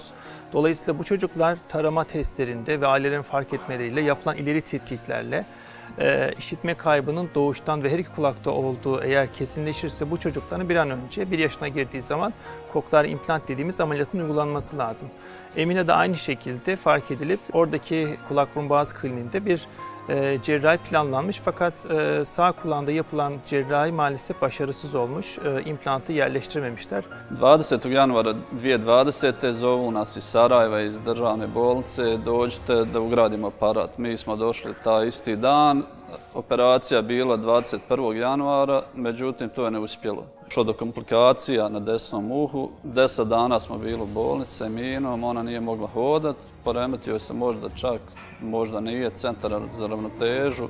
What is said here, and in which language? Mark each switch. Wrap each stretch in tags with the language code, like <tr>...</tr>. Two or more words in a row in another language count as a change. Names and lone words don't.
<tr>Dolayısıyla bu çocuklar tarama testlerinde ve ailelerin fark etmeleriyle yapılan ileri tetkiklerle işitme kaybının doğuştan ve her iki kulakta olduğu eğer kesinleşirse bu çocukların bir an önce 1 yaşına girdiği zaman koklear implant dediğimiz ameliyatın uygulanması lazım. Emine de aynı şekilde fark edilip oradaki kulak burun boğaz kliniğinde bir cerrahi planlanmış, fakat sağ kulağında yapılan cerrahi maalesef başarısız olmuş. İmplantı yerleştirememişler.</tr> <bs>20. janvara 2020. zovu nas iz Sarajeva, iz državne bolnice, dođite da ugradimo aparat. Mi smo došli taj isti dan, operacija bila 21. januara, međutim to je ne uspjelo. Došlo do komplikacija na desnom uhu, 10 dana smo bili u bolnici s Eminom, ona nije mogla hodat, poremetio se možda čak, možda nije, centar za ravnotežu.</bs>